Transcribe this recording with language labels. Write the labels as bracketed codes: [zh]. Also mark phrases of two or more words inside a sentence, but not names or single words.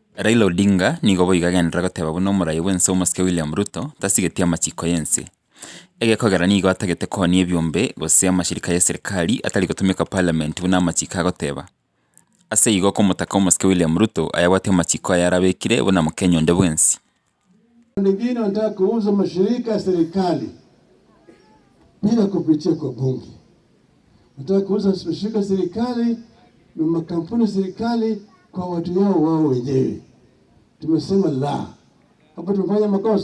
[guz] Raila Odinga nigo boigagenera goteba buna omorai bwense omosike William Ruto tasigetie amachiko yense egekogera nigo atagete konia ebiombe gose amashirika ya serikali atari gotumika parliament buna amachiko agoteba ase igo okomotaka omosike William Ruto ayabwate amachiko aya arabekire buna mokenya onde bwensi. [sw] Wengine wanataka kuuza mashirika ya serikali bila kupitia kwa bunge. Wanataka kuuza mashirika ya serikali na makampuni ya serikali kwa watu yao wao wenyewe. Tumesema la. Hapo tumefanya makosa.